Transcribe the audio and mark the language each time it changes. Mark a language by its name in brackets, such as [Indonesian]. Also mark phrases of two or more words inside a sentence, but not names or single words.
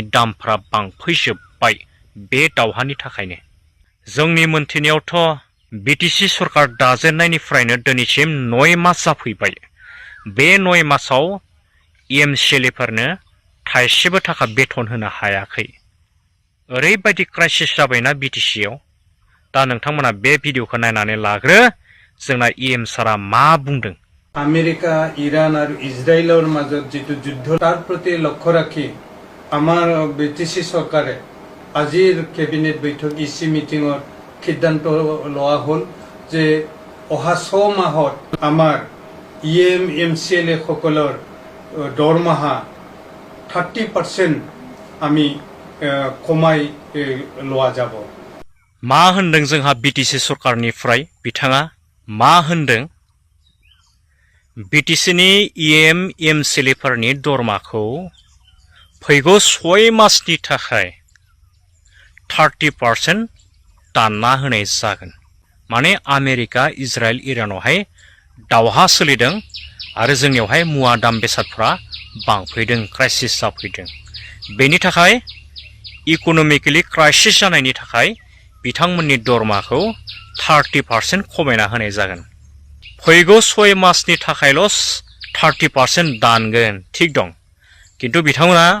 [Bodo] दामफ्रा बांफैजोबबाय बे दावहानि थाखायनो जोंनि मोनथिनायावथ' बिटिसि सरकार दाजेननायनिफ्रायनो दिनैसिम 9 मास जाफैबाय बे 9 मासाव एमसिएलएफोरनो थाइसेबो थाखा बेथन होनो हायाखै ओरैबायदि क्राइसिस जाबायना बिटिसियाव दा नोंथांमोना बे भिडिअखौ नायनानै लाग्रो जोंना इएम सारा मा बुंदों [Assamese] আমেরিকা ইরান আর ইসরায়েলের মাজত যেটো যুদ্ধ তার প্রতি লক্ষ্য রাখি আমার বিটিসি সরকারে আজির ক্যাবিনেট বৈঠক ইসি মিটিংত সিদ্ধান্ত লোৱা হল যে অহা 6 মাহত আমার ইএম এমসিএলএ সকলৰ দৰমহা 30% আমি কমাই লোৱা যাব [Bodo] मा होनदों जोंहा बिटिसि सरकारनिफ्राय बिथाङा मा होनदों बिटिसिनि इएम एमसिएलएफोरनि दरमाखौ फैगौ 6 मासनि थाखाय 30% दानना होनाय जागोन माने आमेरिका इजराइल इरानावहाय दावहा सोलिदों आरो जोंनियावहाय मुवा दाम बेसादफ्रा बांफैदों क्राइसिस जाफैदों बेनि थाखाय [English] economically crisis [Bodo] जानायनि थाखाय बिथांमोननि दरमाखौ 30% खमायना होनाय जागोन फैगौ 6 मासनि थाखायल' 30% दानगोन ठीक दं किन्तु बिथांमोना